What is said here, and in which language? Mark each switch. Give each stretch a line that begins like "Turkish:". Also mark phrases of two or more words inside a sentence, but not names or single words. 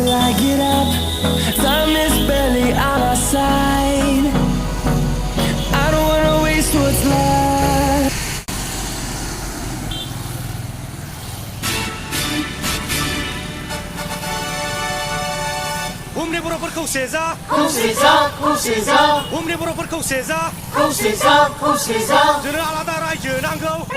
English: I get up, time is barely on our side. I don't wanna waste what's left.
Bodo: Umri boroफोरखौ सेजा umri बर'फोरखौ सेजा जोंनो आलादा रायजो नांगौ